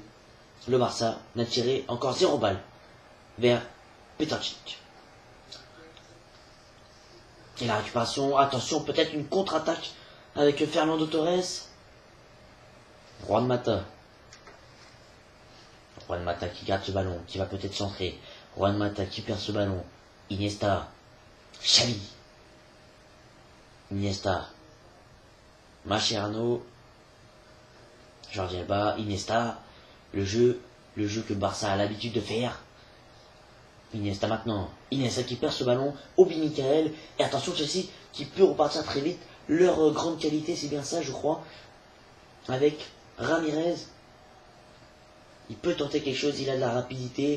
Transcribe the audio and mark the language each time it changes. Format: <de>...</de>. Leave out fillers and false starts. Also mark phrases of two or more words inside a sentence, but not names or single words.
<fr>Le Barça n'a tiré encore 0 balle vers Petarčić. Et la récupération, attention, peut-être une contre-attaque avec Fernando Torres. Juan Mata qui garde ce ballon, qui va peut-être centrer. Juan Mata qui perd ce ballon. Iniesta. Xavi. Iniesta. Mascherano. Jordi Alba. Iniesta. Le jeu que le Barça a l'habitude de faire. Iniesta maintenant. Iniesta qui perd ce ballon. Obi Michael. Et attention Chelsea qui peut repartir très vite. Leur grande qualité, c'est bien ça, je crois. Avec Ramirez. Il peut tenter quelque chose, il a de la rapidité.</fr>